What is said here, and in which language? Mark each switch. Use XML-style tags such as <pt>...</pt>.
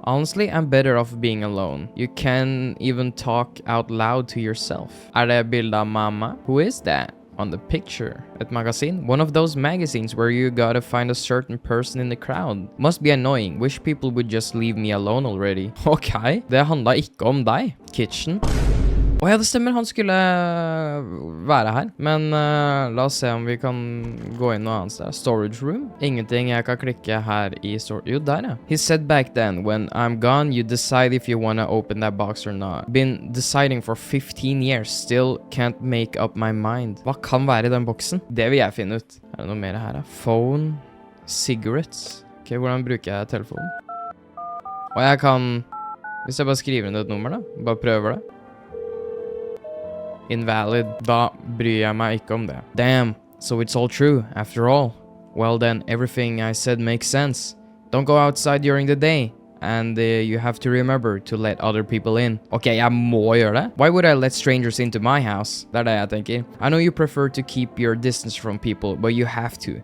<en>Honestly, I'm better off being alone. You can even talk out loud to yourself.</en> <no>Er det bilde av mamma?</no> <en>Who is that? On the picture.</en> <no>Et magasin?</no> <en>One of those magazines where you gotta find a certain person in the crowd. Must be annoying. Wish people would just leave me alone already.</en> <no>Ok, det handla ikke om deg. Kitchen. Ja, det stemmer, han skulle være her. Men la oss se om vi kan gå inn noe annet sted. Storage room. Ingenting jeg kan klikke her i storage. Jo, der ja.</no> <en>He said back then, when I'm gone, you decide if you wanna open that box or not. Been deciding for 15 years, still can't make up my mind.</en> <no>Hva kan være i den boksen? Det vil jeg finne ut. Er det noe mer her? Phone, cigarettes. Ok, hvordan bruker jeg telefonen? Og jeg kan, hvis jeg bare skriver inn et nummer da, bare prøver det. Invalid. Da bryr jeg meg ikke om det.</no> <en>Damn, so it's all true, after all. Well then, everything I said makes sense. Don't go outside during the day. And you have to remember to let other people in.</en> <no>Ok, jeg må gjøre det.</no> <en>Why would I let strangers into my house?</en> <no>Det er det jeg tenker.</no> <en>I know you prefer to keep your distance from people, but you have to.</en>